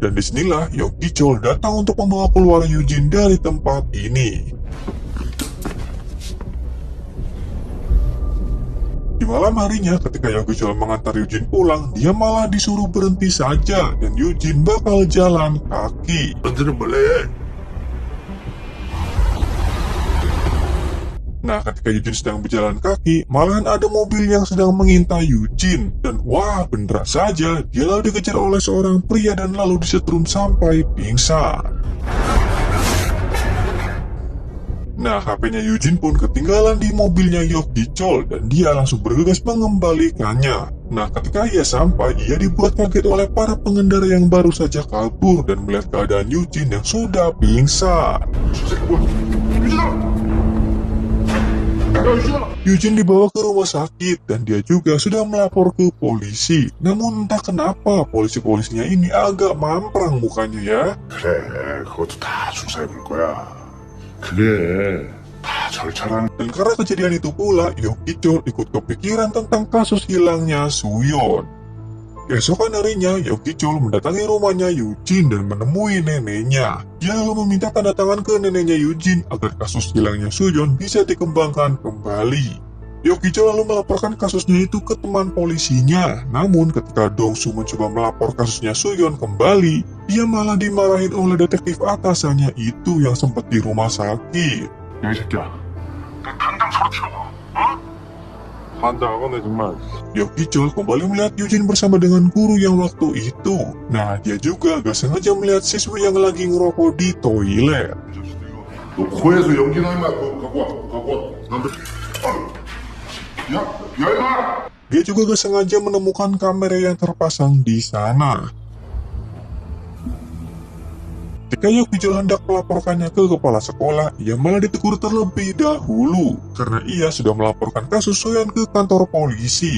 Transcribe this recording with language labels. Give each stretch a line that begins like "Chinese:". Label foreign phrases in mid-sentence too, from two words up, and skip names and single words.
Indonesian: Dan disinilah Yok Gi Chol datang untuk membawa keluar Eugene dari tempat ini. Di malam harinya, ketika Yok Gi Chol mengantar Eugene pulang, dia malah disuruh berhenti saja, dan Eugene bakal jalan kaki.
Korean: 언제는 몰래.
Indonesian: Nah, ketika Eugene sedang berjalan kaki, malahan ada mobil yang sedang mengintai Eugene. Dan wah, beneran saja, dia lalu dikejar oleh seorang pria dan lalu disetrum sampai pingsan. Nah, HP-nya Eugene pun ketinggalan di mobilnya Yok Gi Chol dan dia langsung bergegas mengembalikannya. Nah, ketika ia sampai, ia dibuat kaget oleh para pengendara yang baru saja kabur dan melihat keadaan Eugene yang sudah pingsan.
Korean: 저 새끼 뭐야? 유진아!
Indonesian: Eugene dibawa ke rumah sakit dan dia juga sudah melapor ke polisi. Namun entah kenapa polisi-polisinya ini agak mamprang mukanya ya.
Korean: 그래, 그것도 다 수사해 볼 거야. 그게 다 절차라는.
Indonesian: Dan karena kejadian itu pula, Yokichol ikut kepikiran tentang kasus hilangnya Suyon. Keesokan harinya, Yokichol mendatangi rumahnya Eugene dan menemui neneknya. Dia lalu meminta tanda tangan ke neneknya Eugene agar kasus hilangnya Suyon bisa dikembangkan kembali. Yokichol lalu melaporkan kasusnya itu ke teman polisinya. Namun ketika Dongsu mencoba melapor kasusnya Suyon kembali, dia malah dimarahin oleh detektif atasannya itu yang sempat di rumah sakit.
Korean: 야, 이 새끼야. 너 당장 서로 치워봐. 어? 환장하네, 정말.
Indonesian: Yokichol kembali melihat Eugene bersama dengan guru yang waktu itu. Nah, dia juga gak sengaja melihat siswi yang lagi ngerokok di toilet.
Korean: 너 코에서 연기 나는 거 갖고 와. 남들. 야, 이거.
Indonesian: Dia juga gak sengaja menemukan kamera yang terpasang di sana. Ketika Yokichol hendak melaporkannya ke kepala sekolah, ia malah ditegur terlebih dahulu karena ia sudah melaporkan kasus Suyon ke kantor polisi.